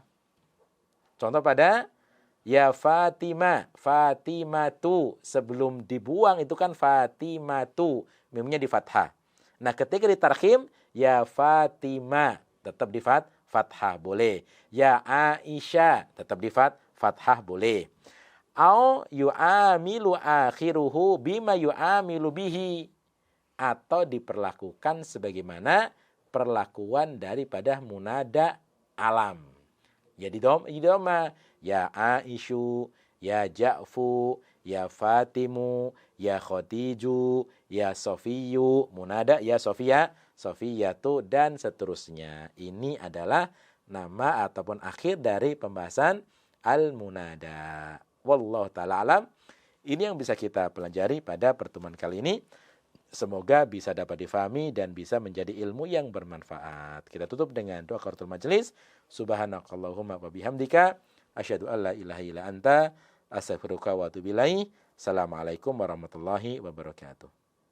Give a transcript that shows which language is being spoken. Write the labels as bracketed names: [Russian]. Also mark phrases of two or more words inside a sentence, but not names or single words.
[Indonesian] Contoh pada ya Fatimah, Fatimatu, sebelum dibuang itu kan Fatimatu, mimnya di fathah. Nah, ketika ditarkhim ya Fatimah tetap di fathah boleh. Ya Aisyah tetap di fathah boleh. [Arabic] أو يعامل آخره بما يعامل به. [Indonesian] Atau diperlakukan sebagaimana perlakuan daripada [Arabic] منادى علم. [Indonesian] Ya didoma. Ya Aisyu, ya Ja'fu, ya Fatimu, ya Khotiju, ya Sofiyu. Munada ya Sofia, Sofiyatu, dan seterusnya. Ini adalah nama ataupun akhir dari pembahasan al-munada. [Arabic] والله تعالى أعلم. [Indonesian] Ini yang bisa kita pelajari pada pertemuan kali ini. Semoga bisa dapat difahami dan bisa menjadi ilmu yang bermanfaat. Kita tutup dengan doa [Arabic] كفارة المجلس. سبحانك اللهم وبحمدك أشهد أن لا إله إلا أنت أستغفرك وأتوب إليك. السلام عليكم ورحمة الله وبركاته.